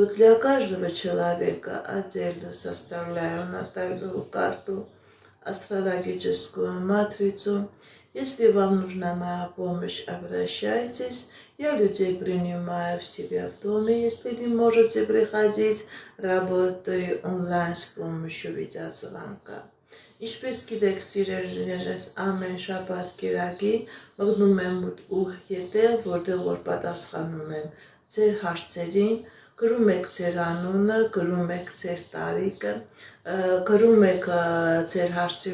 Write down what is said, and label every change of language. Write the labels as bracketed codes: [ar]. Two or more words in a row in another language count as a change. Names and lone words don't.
[ru] Для каждого человека отдельно составляю натальную карту, астрологическую матрицу. Если вам нужна моя помощь, обращайтесь. Я людей принимаю в себя в доме, если не можете приходить, работаю онлайн с помощью видеозвонка. [hy] Ինչպես գիտեք, սիրելիներս, ամեն շաբաթ կիրակի մգնում եմ ուղ եթեր, որտեղ որ պատասխանում եմ ձեր հարցերին, գրում եք ձեր անունը, գրում եք ձեր տարիքը, գրում եք ձեր հարցի